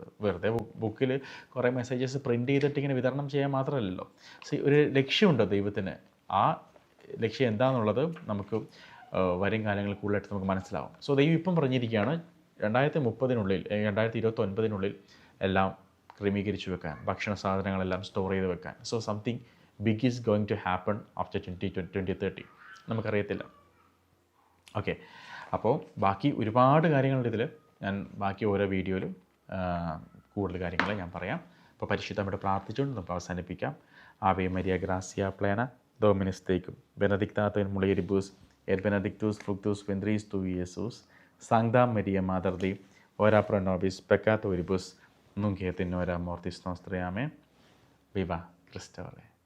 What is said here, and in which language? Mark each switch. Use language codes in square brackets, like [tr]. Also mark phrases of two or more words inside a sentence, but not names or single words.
[ml] വെറുതെ ബുക്കിൽ കുറേ മെസ്സേജസ് പ്രിൻറ്റ് ചെയ്തിട്ട് ഇങ്ങനെ വിതരണം ചെയ്യാൻ മാത്രമല്ലല്ലോ. ഒരു ലക്ഷ്യമുണ്ട് ദൈവത്തിന്. ആ ലക്ഷ്യം എന്താണെന്നുള്ളത് നമുക്ക് വരും കാലങ്ങളിൽ കൂടുതലായിട്ട് നമുക്ക് മനസ്സിലാവും. സോ ദൈവം ഇപ്പം പറഞ്ഞിരിക്കുകയാണ് 2030 2029 എല്ലാം ക്രമീകരിച്ച് വെക്കാൻ, ഭക്ഷണ സാധനങ്ങളെല്ലാം സ്റ്റോർ ചെയ്ത് വെക്കാൻ. [en] so something big is going to happen after 2030. നമുക്കറിയത്തില്ല. [ml] ഓക്കെ, അപ്പോൾ ബാക്കി ഒരുപാട് കാര്യങ്ങളുണ്ട് ഇതിൽ. ഞാൻ ബാക്കി ഓരോ വീഡിയോയിലും കൂടുതൽ കാര്യങ്ങൾ ഞാൻ പറയാം. അപ്പോൾ പരിശുദ്ധമായിട്ട് പ്രാർത്ഥിച്ചുകൊണ്ട് നമുക്ക് അവസാനിപ്പിക്കാം. [la] Ave Maria gratia plena Dominus tecum benedicta tu in mulieribus et benedictus fructus ventris tui, Iesus. Sancta Maria Mater Dei, ora pro nobis peccatoribus, nunc et in hora mortis nostrae. Amen. Viva Christe.